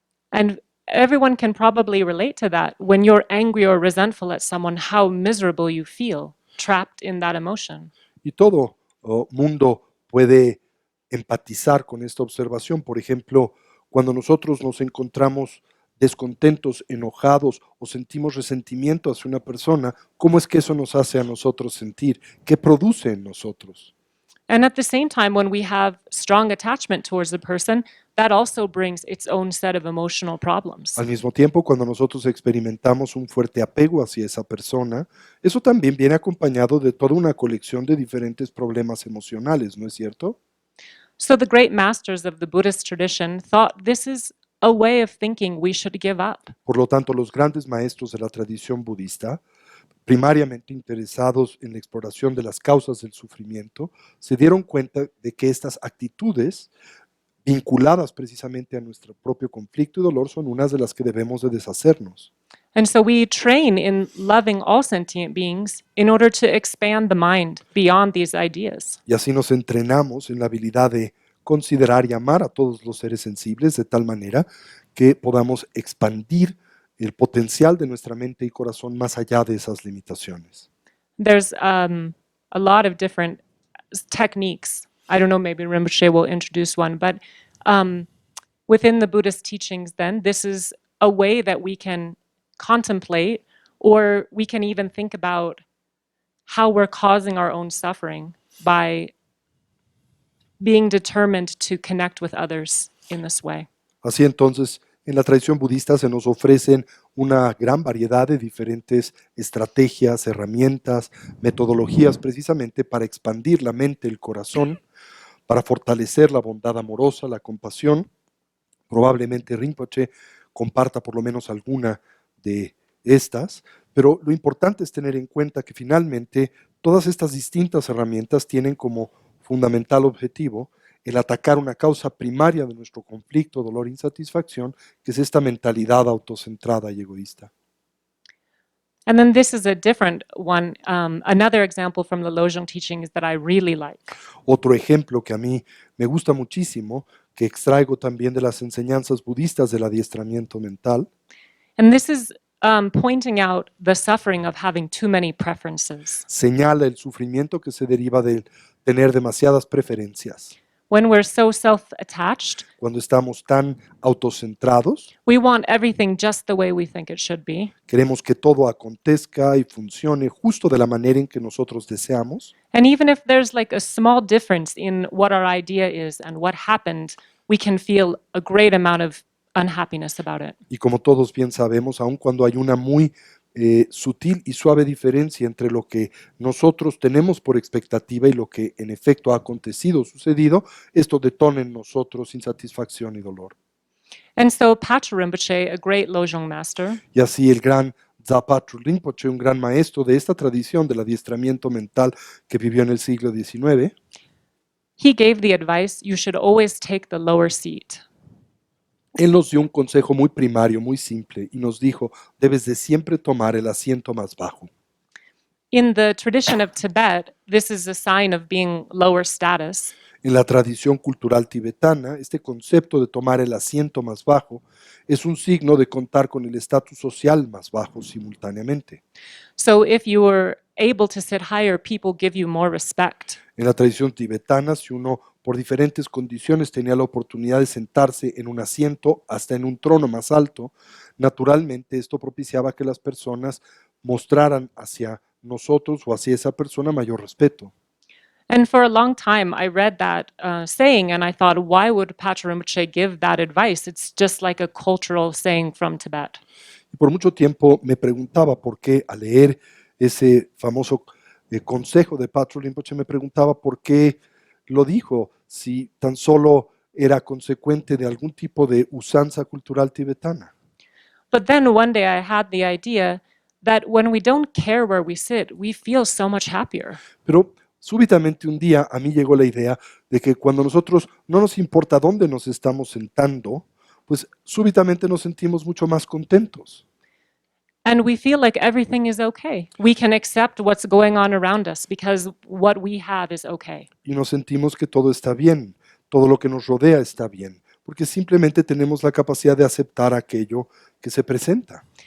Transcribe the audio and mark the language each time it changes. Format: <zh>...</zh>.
<en>And everyone can probably relate to that. When you're angry or resentful at someone, how miserable you feel trapped in that emotion.</en> <es>Y todo mundo puede empatizar con esta observación. Por ejemplo, cuando nosotros nos encontramos descontentos, enojados o sentimos resentimiento hacia una persona, ¿cómo es que eso nos hace a nosotros sentir? ¿Qué produce en nosotros?</es> <en>And at the same time, when we have strong attachment towards a person, that also brings its own set of emotional problems.</en> <es>Al mismo tiempo, cuando nosotros experimentamos un fuerte apego hacia esa persona, eso también viene acompañado de toda una colección de diferentes problemas emocionales, ¿no es cierto?</es> <en>So the great masters of the Buddhist tradition thought this is a way of thinking we should give up.</en> <es>Por lo tanto, los grandes maestros de la tradición budista, primariamente interesados en la exploración de las causas del sufrimiento, se dieron cuenta de que estas actitudes vinculadas precisamente a nuestro propio conflicto y dolor son unas de las que debemos de deshacernos.</es> <en>And so we train in loving all sentient beings in order to expand the mind beyond these ideas.</en> <es>Y así nos entrenamos en la habilidad de considerar y amar a todos los seres sensibles de tal manera que podamos expandir el potencial de nuestra mente y corazón más allá de esas limitaciones.</es> <en>There's a lot of different techniques. I don't know, maybe Rinpoche will introduce one, but within the Buddhist teachings, then, this is a way that we can contemplate, or we can even think about how we're causing our own suffering by being determined to connect with others in this way.</en> <es>Así entonces, en la tradición budista se nos ofrecen una gran variedad de diferentes estrategias, herramientas, metodologías precisamente para expandir la mente, el corazón, para fortalecer la bondad amorosa, la compasión. Probablemente Rinpoche comparta por lo menos alguna de estas, pero lo importante es tener en cuenta que finalmente todas estas distintas herramientas tienen como fundamental objetivo el atacar una causa primaria de nuestro conflicto, dolor e insatisfacción, que es esta mentalidad autocentrada y egoísta.</es> <en>And then this is a different one. Another example from the Lojong teachings that I really like.</en> <es>Otro ejemplo que a mí me gusta muchísimo, que extraigo también de las enseñanzas budistas del adiestramiento mental,</es> <en>And this is pointing out the suffering of having too many preferences.</en> <es>señala el sufrimiento que se deriva de tener demasiadas preferencias.</es> <en>When we're so self-attached,</en> <es>Cuando estamos tan autocentrados,</es> <en>we want everything just the way we think it should be.</en> <es>queremos que todo acontezca y funcione justo de la manera en que nosotros deseamos.</es> <en>And even if there's like a small difference in what our idea is and what happened, we can feel a great amount of unhappiness about it.</en> <es>Y como todos bien sabemos, aun cuando hay una muy sutil y suave diferencia entre lo que nosotros tenemos por expectativa y lo que en efecto ha acontecido, sucedido, esto detona en nosotros insatisfacción y dolor.</es> <en>And so Patrul Rinpoche, a great Lojong master,</en> <es>Y así el gran Zapatru Rinpoche, un gran maestro de esta tradición del adiestramiento mental que vivió en el siglo XIX,</es> <en>he gave the advice you should always take the lower seat.</en> <es>él nos dio un consejo muy primario, muy simple, y nos dijo, debes de siempre tomar el asiento más bajo.</es> <en>in the tradition of Tibet, this is a sign of being lower status.</en> <es>En la tradición cultural tibetana, este concepto de tomar el asiento más bajo es un signo de contar con el estatus social más bajo simultáneamente.</es> <en>So if you were able to sit higher, people give you more respect.</en> <es>En la tradición tibetana, si uno por diferentes condiciones tenía la oportunidad de sentarse en un asiento, hasta en un trono más alto, naturalmente esto propiciaba que las personas mostraran hacia nosotros o hacia esa persona mayor respeto.</es> <en>And for a long time, I read that saying and I thought, why would Patrul Rinpoche give that advice? It's just like a cultural saying from Tibet.</en> <es>Y por mucho tiempo me preguntaba por qué, al leer ese famoso consejo de Patrul Rinpoche, me preguntaba por qué lo dijo, si tan solo era consecuente de algún tipo de usanza cultural tibetana.</es> <en>But then one day I had the idea that when we don't care where we sit, we feel so much happier.</en> <es>Pero súbitamente un día a mí llegó la idea de que cuando nosotros no nos importa dónde nos estamos sentando, pues súbitamente nos sentimos mucho más contentos.</es> <en>And we feel like everything is okay. We can accept what's going on around us because what we have is okay.</en> <es>Y nos sentimos que todo está bien, todo lo que nos rodea está bien, porque simplemente tenemos la capacidad de aceptar aquello que se presenta.</es>